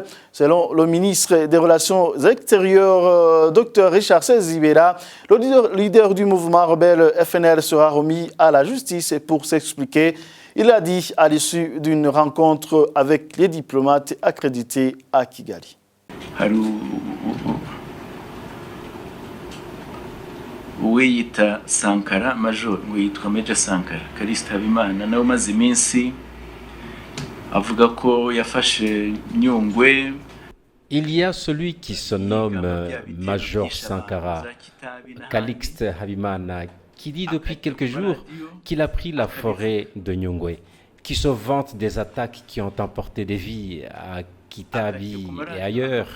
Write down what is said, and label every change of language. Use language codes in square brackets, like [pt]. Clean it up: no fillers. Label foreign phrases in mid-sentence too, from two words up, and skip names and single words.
[fr] Selon le ministre des Relations extérieures, Dr Richard Sezibera, le leader du mouvement rebelle FNL sera remis à la justice pour s'expliquer. Il l'a dit à l'issue d'une rencontre avec les diplomates accrédités à Kigali. [rw] uwiyita Sankara Major witwa Major Sankara Kalista Habimana nawe umaze iminsi avuga ko yafashe Nyungwe. [fr] Il y a celui qui se nomme Major Sankara Calixte Habimana qui dit depuis quelques jours qu'il a pris la forêt de Nyungwe, qui se vante des attaques qui ont emporté des vies à Kitabi et ailleurs.